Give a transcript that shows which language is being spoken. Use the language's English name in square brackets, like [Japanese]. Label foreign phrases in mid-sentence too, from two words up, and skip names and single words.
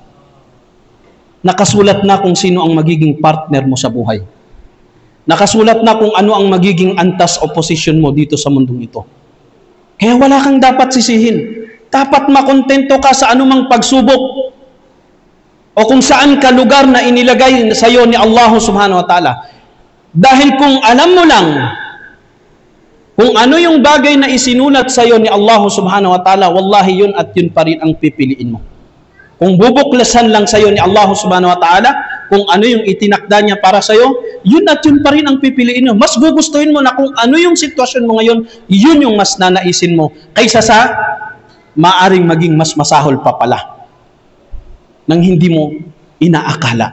[Filipino] Nakasulat na kung sino ang magiging partner mo sa buhay. Nakasulat na kung ano ang magiging antas o posisyon mo dito sa mundong ito. Kaya wala kang dapat sisihin. Dapat makontento ka sa anumang pagsubok o kung saan ka lugar na inilagay sa iyo ni Allah [Arabic] سبحانه وتعالى. [Filipino] Dahil kung alam mo lang kung ano yung bagay na isinulat sa iyo ni Allah [Arabic] سبحانه وتعالى, [Filipino] wallahi yun at yun pa rin ang pipiliin mo. Kung bubuklasan lang sa iyo ni Allah [Arabic] سبحانه وتعالى, [Filipino] kung ano yung itinakda niya para sa iyo, yun at yun pa rin ang pipiliin mo. Mas gugustuhin mo na kung ano yung sitwasyon mo ngayon, yun yung mas nanaisin mo, kaysa sa maaring maging mas masahol pa pala nang hindi mo inaakala.